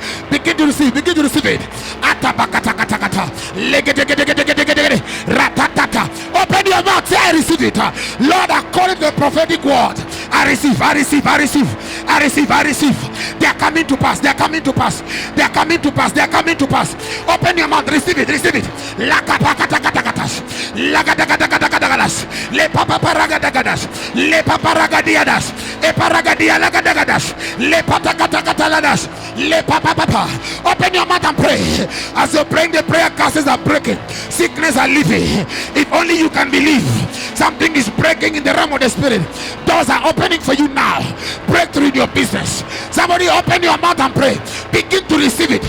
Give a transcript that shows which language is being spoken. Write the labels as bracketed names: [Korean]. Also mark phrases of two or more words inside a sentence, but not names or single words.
[English] Begin to receive, begin to receive it. Open your mouth, say I receive it. Lord, according to the prophetic word, I receive, I receive, I receive, I receive, I receive. They are coming to pass, they are coming to pass, they are coming to pass, they are coming to pass. Open your mouth, receive it, receive it. Le papa paragadagas, le paparagadiadas, e paragadia lagadagas, le patakataladas, le papa papa. Open your mouth and pray. As you're praying, the prayer curses are breaking, sickness are leaving. If only you can believe, something is breaking in the realm of the spirit. Doors are opening for you now. Breakthrough in your business. Somebody open your mouth and pray. Begin to receive it.